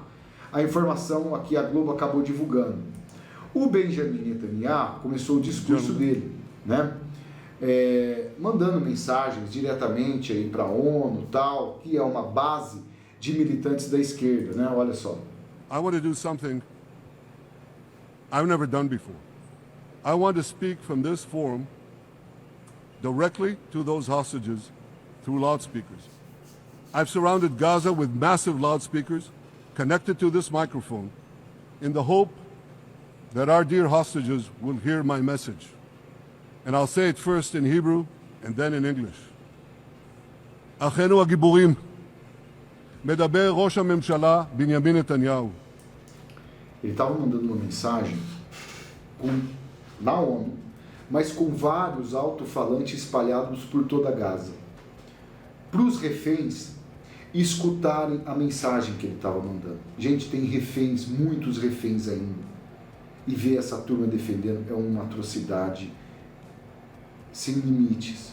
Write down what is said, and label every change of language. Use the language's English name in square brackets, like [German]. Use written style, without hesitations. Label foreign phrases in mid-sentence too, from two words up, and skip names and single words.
[Portuguese] A informação aqui a Globo acabou divulgando. O Benjamin Netanyahu começou o discurso dele, né? Mandando mensagens diretamente aí para a ONU, tal, que é uma base de militantes da esquerda, né? Olha só. [English] I want to do something I've never done before. I want to speak from this forum directly to those hostages through loudspeakers. I've surrounded Gaza with massive loudspeakers connected to this microphone in the hope that our dear hostages will hear my message. And I'll say it first in Hebrew and then in English. [Hebrew] אחינו הגיבורים, מדבר ראש הממשלה בנימין נתניהו. [Portuguese] Ele estava mandando uma mensagem na ONU, mas com vários alto-falantes espalhados por toda Gaza, para os reféns escutarem a mensagem que ele estava mandando. Gente, tem reféns, muitos reféns ainda, e ver essa turma defendendo é uma atrocidade sem limites.